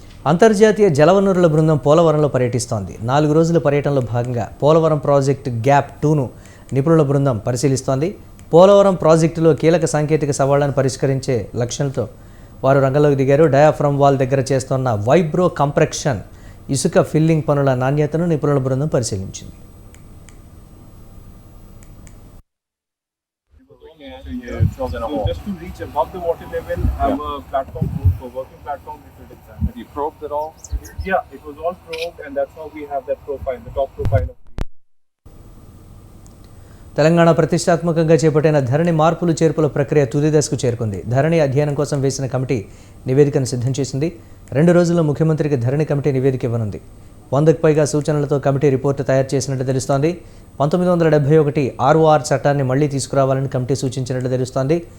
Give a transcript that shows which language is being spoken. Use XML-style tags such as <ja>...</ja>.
<te>అంతర్జాతీయ జలవనరుల బృందం పోలవరంలో పర్యటిస్తోంది. 4 రోజుల పర్యటనలో భాగంగా పోలవరం ప్రాజెక్టు గ్యాప్ 2ను నిపుణుల బృందం పరిశీలిస్తోంది. పోలవరం ప్రాజెక్టులో కీలక సాంకేతిక సవాళ్లను పరిష్కరించే లక్ష్యంతో వారు రంగంలోకి దిగారు. డయాఫ్రమ్ వాల్ దగ్గర చేస్తున్న వైబ్రో కంప్రెక్షన్ ఇసుక ఫిల్లింగ్ పనుల నాణ్యతను నిపుణుల బృందం పరిశీలించింది.</te> <en>So just to reach above the water level, have a platform for working platform which will design. Have you probed it all? Yeah, it was all probed, and that's how we have that profile, the top profile of the.</en> <te>Telangana ప్రతిష్టాత్మకంగా చేపట్టిన ధరణి మార్పులు చేర్పుల ప్రక్రియ తుది దశకు చేరుకుంది. ధరణి అధ్యయనం కోసం వేసిన కమిటీ నివేదికను సిద్ధం చేసింది. 2 రోజుల్లో ముఖ్యమంత్రికి ధరణి కమిటీ నివేదిక ఇవ్వనుంది. 100కు పైగా సూచనలతో కమిటీ రిపోర్టు తయారు చేసినట్టు తెలుస్తోంది. 1971 ROR చట్టాన్ని మళ్లీ తీసుకురావాలని కమిటీ సూచించినట్లు తెలుస్తోంది.</te>